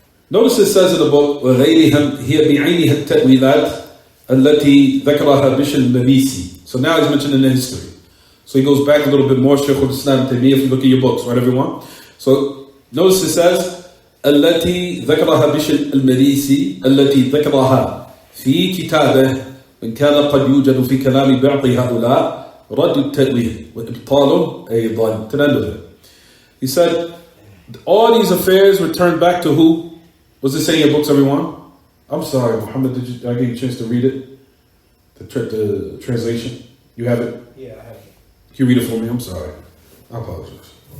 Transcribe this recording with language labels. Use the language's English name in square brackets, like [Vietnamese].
[English] Notice it says in the book, [Arabic] وَغَيْرِهَا هِيَ بِعَيْنِهَا التَّأْوِيلَاتِ الَّتِي ذَكَرَهَا بِشْرِ الْمَبِيسِ. [English] So now he's mentioning the history. So he goes back a little bit more, Shaykh al-Islam Taymiyyah, if you look at your books, right everyone? So notice it says, [Arabic] التي ذكرها بشر المريسي التي ذكرها في كتابه وإن كان قد يوجد في كلام بعض هؤلاء رد التأويل وإبطاله أيضا. [English] To the end of it. He said, all these affairs return back to who? What's it saying in your books, everyone? I'm sorry, Muhammad, did I give you a chance to read it? The translation? You have it? Yeah, I have it. Can you read it for me? I'm sorry. I apologize.